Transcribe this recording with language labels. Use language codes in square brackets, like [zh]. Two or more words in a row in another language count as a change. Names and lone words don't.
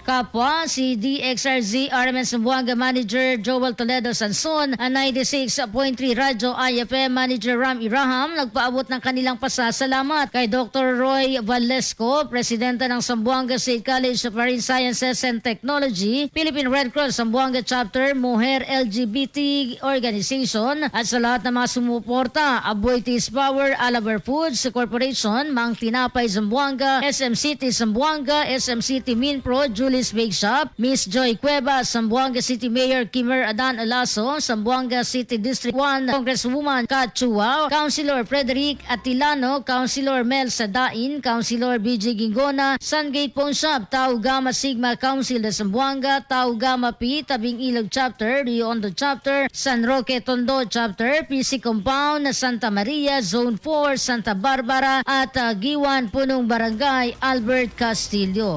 [tl] Kapwa si DXRZ RMN Zamboanga Manager Joel Toledo Sanson, ang 96.3 Radyo IFM Manager Ram Iraham nagpaabot ng kanilang pasasalamat kay Dr. Roy Valesco, Presidente ng Zamboanga State College of Marine Sciences and Technology, Philippine Red Cross Zamboanga Chapter, Moher LGBT Organization at sa lahat ng mga sumuporta, Aboitiz Power, Alabar Foods Corporation, Mang Tinapay Zamboanga, SM City Zamboanga, SM City Minpro, Julie's Bake Shop, Miss Joy Cueva, Zamboanga City Mayor Kimer Adan Alaso, Zamboanga City District 1 Congresswoman Kat Chua, Councilor Frederick Atilano, Councilor Mel Sadain, Councilor BJ Gingona, Sungate Pawn Shop, Tau Gamma Sigma Council de Zamboanga, Tau Gamma Pi, Tabing Ilog Chapter, Rio Hondo Chapter, San Roque Tondo Chapter, PC Compound, Santa Maria, Zone 4, Santa Barbara at Giwan Punong Barangay, Albert Castillo.